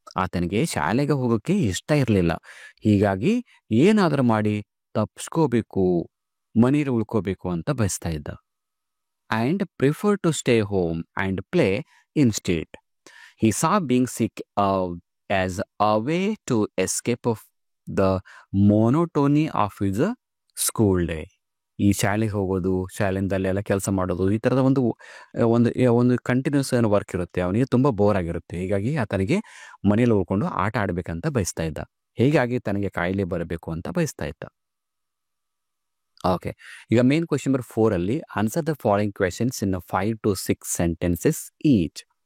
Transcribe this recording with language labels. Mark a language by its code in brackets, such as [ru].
[kn] ಆತನಿಗೆ ಶಾಲೆಗೆ ಹೋಗೋಕ್ಕೆ ಇಷ್ಟ ಇರಲಿಲ್ಲ. ಹೀಗಾಗಿ ಏನಾದರೂ ಮಾಡಿ ತಪ್ಪಿಸ್ಕೋಬೇಕು, ಮನೇಲಿ ಉಳ್ಕೋಬೇಕು ಅಂತ ಬಯಸ್ತಾ ಇದ್ದ. [en] And prefer to stay home and play instead. He saw being sick as a way to escape of the monotony of his school day. [kn] ಈ ಶಾಲೆಗೆ ಹೋಗೋದು, ಶಾಲೆಯಿಂದ ಅಲ್ಲೆಲ್ಲ ಕೆಲಸ ಮಾಡೋದು, ಈ ಥರದ ಒಂದು ಒಂದು ಒಂದು ಕಂಟಿನ್ಯೂಸ್ ವರ್ಕ್ ಇರುತ್ತೆ, ಅವನಿಗೆ ತುಂಬ ಬೋರ್ ಆಗಿರುತ್ತೆ. ಹೀಗಾಗಿ ಆತನಿಗೆ ಮನೇಲಿ ಉಳ್ಕೊಂಡು ಆಟ ಆಡಬೇಕಂತ ಬಯಸ್ತಾ ಇದ್ದ. ಹೀಗಾಗಿ ತನಗೆ ಕಾಯಿಲೆ ಬರಬೇಕು ಅಂತ ಬಯಸ್ತಾ ಇದ್ದ. [en] Okay, ಈಗ main question number 4 answer the following questions in 5 to 6 sentences each.